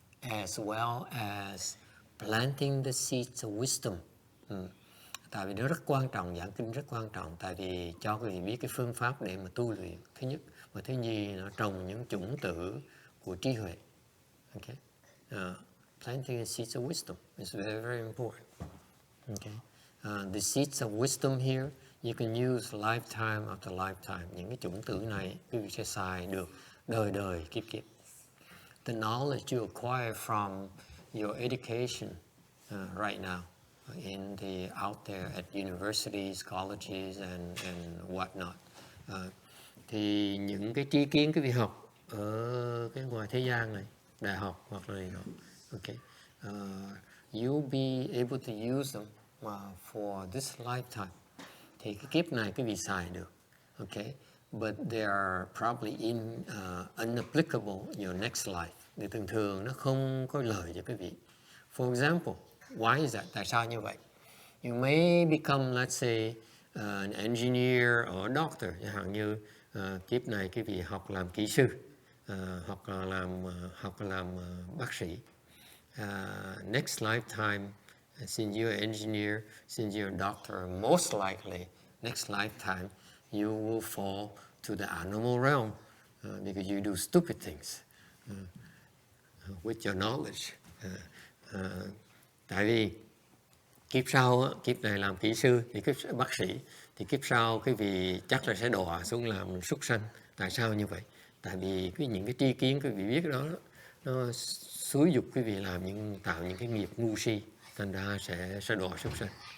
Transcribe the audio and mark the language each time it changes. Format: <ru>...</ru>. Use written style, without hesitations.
<en>as well as planting the seeds of wisdom.</en> <vi>Tại vì nó rất quan trọng, giảng kinh rất quan trọng, tại vì cho quý vị biết cái phương pháp để mà tu luyện, thứ nhất, và thứ nhì nó trồng những chủng tử của trí huệ.</vi> <en>Okay? Planting the seeds of wisdom is very, very important. Okay? The seeds of wisdom here, you can use lifetime after lifetime.</en> <vi>Những cái chủng tử này quý vị sẽ xài được đời đời kiếp kiếp.</vi> <en>The knowledge you acquire from your education right now in the out there at universities, colleges and whatnot.</en> <vi>Thì những cái tri kiến quý vị học ở cái ngoài thế gian này, đại học hoặc là này nọ, okay,</vi> <en>you'll be able to use them for this lifetime.</en> <vi>Thì cái kiếp này quý vị xài được,</vi> <en>okay, but they are probably unapplicable in your next life.</en> <vi>Thì thường thường nó không có lợi cho quý vị.</vi> <en>For example, why is that?</en> <vi>Tại sao như vậy?</vi> <en>You may become, let's say, an engineer or a doctor.</en> <vi>Chẳng hạn như kiếp này quý vị học làm kỹ sư, hoặc là làm bác sĩ.</vi> <en>Next lifetime, since you're an engineer, since you're a doctor, most likely next lifetime you will fall to the animal realm because you do stupid things with your knowledge.</en> <vi>Tại vì kiếp sau, kiếp này làm kỹ sư thì kiếp bác sĩ, thì kiếp sau quý vị chắc là sẽ đọa xuống làm súc sanh. Tại sao như vậy? Tại vì những cái tri kiến quý vị biết đó, nó xúi dục quý vị tạo những cái nghiệp ngu si, thành ra sẽ đọa súc sanh.</vi>